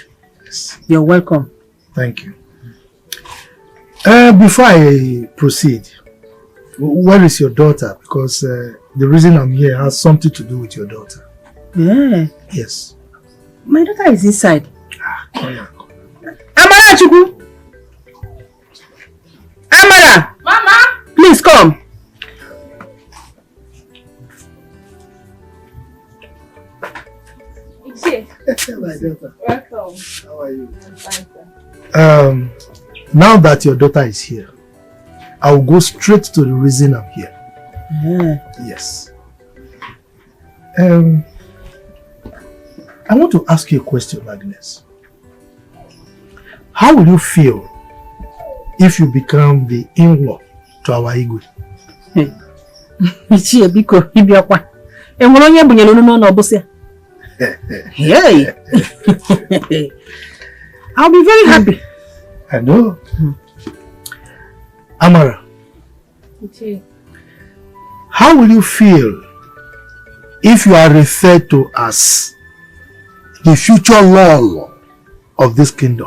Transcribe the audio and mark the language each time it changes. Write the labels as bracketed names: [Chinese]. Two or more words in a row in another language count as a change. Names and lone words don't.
[English] Yes. You're welcome. Thank you. Before I proceed, where is your daughter? Because the reason I'm here has something to do with your daughter. Yeah. Yes. My daughter is inside. Come here. Amara Chukwu! Amara! Mama! Please come. My daughter. Welcome. How are you? I'm fine, sir. Now that your daughter is here, I'll go straight to the reason I'm here. Yeah. Yes. I want to ask you a question, Agnes. How will you feel if you become the in-law to our Igwe? [Igbo] Ichie biko ibiakwa. Enwere onye bunyere unu n'ọnụ ọbụsị. [English] Hey. I'll be very happy. I know. Amara, Ichie. how will you feel if you are referred to as the future law of this kingdom?